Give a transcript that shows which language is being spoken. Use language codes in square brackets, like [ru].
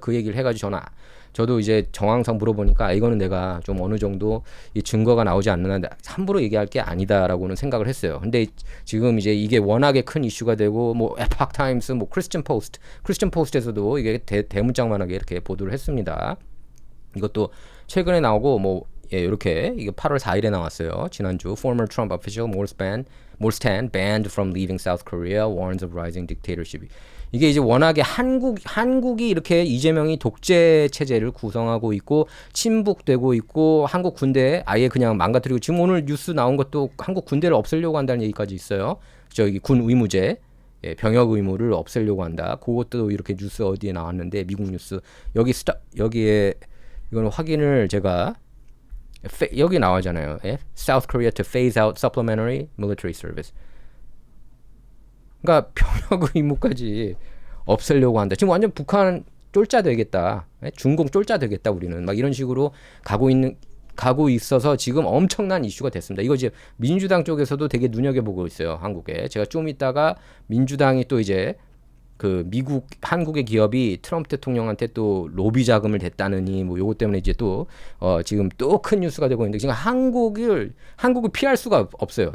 [ko] 그 얘기를 해가지고 저도 이제 정황상 물어보니까 이거는 내가 좀 어느 정도 이 증거가 나오지 않는데 함부로 얘기할 게 아니다라고는 생각을 했어요. 근데 지금 이제 이게 워낙에 큰 이슈가 되고 뭐 에팍 타임스, 뭐 크리스천 포스트에서도 이게 대문짝만하게 이렇게 보도를 했습니다. 이것도 최근에 나오고 뭐 예, 이렇게 이게 8월 4일에 나왔어요. 지난주 [en] former Trump official Morstan banned from leaving South Korea warns of rising dictatorship. [ko] 이게 이제 워낙에 한국이 이렇게 이재명이 독재 체제를 구성하고 있고 침묵되고 있고 한국 군대 아예 그냥 망가뜨리고 지금 오늘 뉴스 나온 것도 한국 군대를 없애려고 한다는 얘기까지 있어요. 저기 군 의무제 예, 병역 의무를 없애려고 한다. 그것도 이렇게 뉴스 어디에 나왔는데 미국 뉴스 여기에 이거는 확인을 제가 여기 나오잖아요. 예? [en] South Korea to phase out supplementary military service. [ko] 그러니까 병역 의무까지 없애려고 한다. 지금 완전 북한 쫄자 되겠다. 예? 중공 쫄자 되겠다. 우리는 막 이런 식으로 가고 있어서 지금 엄청난 이슈가 됐습니다. 이거 이제 민주당 쪽에서도 되게 눈여겨보고 있어요. 한국에. 제가 좀 이따가 민주당이 또 이제 한국의 기업이 트럼프 대통령한테 또 로비 자금을 댔다느니 뭐 요것 때문에 이제 또 지금 또 큰 뉴스가 되고 있는데 지금 한국을 피할 수가 없어요.